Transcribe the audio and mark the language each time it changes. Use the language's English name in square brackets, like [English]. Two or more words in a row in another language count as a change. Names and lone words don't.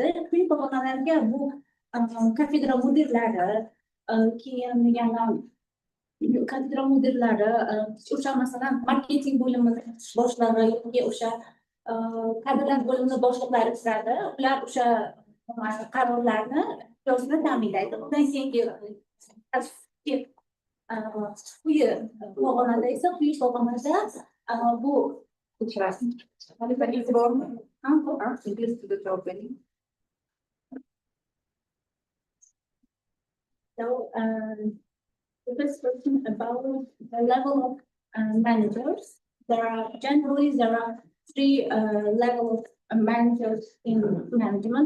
[Uzbek] Quyi pog'onalarga bu kafedra mudirlari, keyin yana kafedra mudirlari, o'sha masalan marketing bo'limi boshlig'i yoki o'sha kadrlar bo'limi boshliqlari kiradi. Ular o'sha qarorlarni ijrosini ta'minlaydi. Undan keyingi quyi pog'onada esa quyi pog'onada bu [English] So, the first question about the level of managers. There are three levels of managers in management.